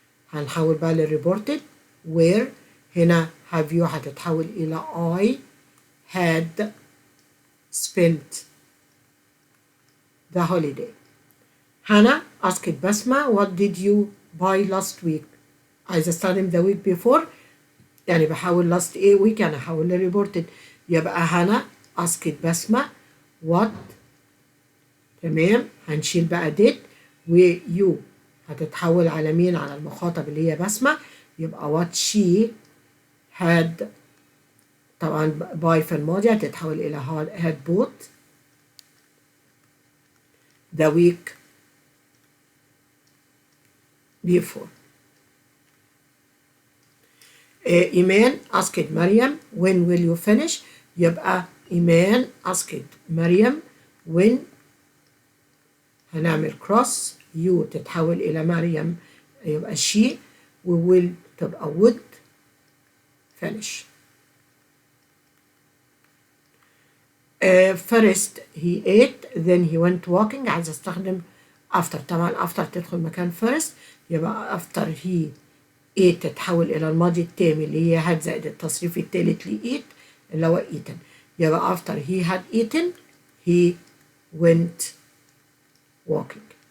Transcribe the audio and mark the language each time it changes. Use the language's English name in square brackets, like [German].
[Arabic] هنحول بقى لل [English] reported where. [Arabic] هنا [English] have you [Arabic] هتتحول إلى [English] I had spent the holiday. هنا asked Basma what did you buy last week. [Arabic] عايزة استخدم [English] the week before، [Arabic] يعني بحاول last week يعني هحول للreported. يبقى هنا [English] asked [Arabic] بسمة what. تمام، هنشيل بقى did و you هتتحول على مين، على المخاطب اللي هي بسمة. يبقى [English] what she had. [Arabic] طبعا باي في الماضي هتتحول إلى [English] had bought the week before. Eman asked Mariam when will you finish. [Arabic] يبقى [English] Eman asked Mariam when. [Arabic] هنعمل cross you تتحول إلى مريم يبقى she و will تبقى [English] would finish. First he ate then he went walking. [Arabic] عايز استخدم [English] after. [Arabic] طبعا after تدخل مكان first. يبقى [English] after he ate [Arabic] تتحول إلى الماضي التام اللي هي had زائد التصريف الثالث ل eat اللي هو eaten. يبقى [English] after he had eaten he went walking.